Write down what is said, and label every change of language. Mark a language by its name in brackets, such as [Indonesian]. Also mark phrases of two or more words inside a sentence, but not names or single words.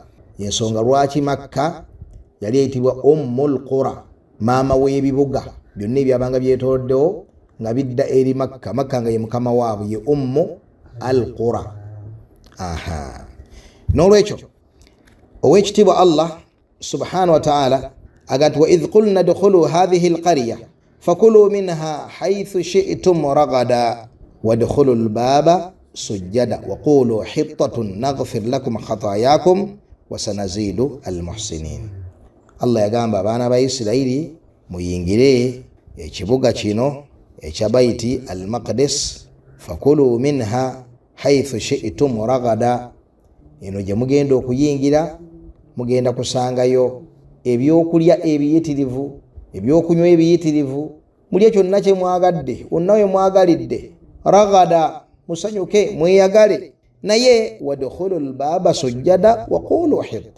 [Ganda] Yensonga lwaki Makka yali eyitibwa Ummul Qura, maama w'ebibuga byonna ebyabanga byetooloddewo nga bidda eri Makka. Makka nga ye mukama waabwe, ye Ummu al-Qura. N'olwekyo ow'ekitiibwa [Arabic] الله سبحانه وتعالى agati وإذ قلنا ادخلوا هذه القرية فكلوا منها حيث شئتم رغدا وادخلوا الباب سجدا وقولوا حطة نغفر لكم خطاياكم وسنزيد المحسنين. [Ganda] Allah yagamba abaana ba Isirayiri muyingire ekibuga kino ekya Baiti al-Maqdis [Arabic] فكلوا منها حيث شئتم رغدا. [Ganda] Eno gye mugenda okuyingira mugenda kusangayo ebyokulya ebiyitirivu, ebyokunywa ebiyitirivu, mulye kyonna kye mwagadde, wonna we mwagalidde. [Arabic] Ragada, [Ganda] musanyuke mweyagale. Naye [Arabic] وادخلوا الباب سجدا وقولوا حطة.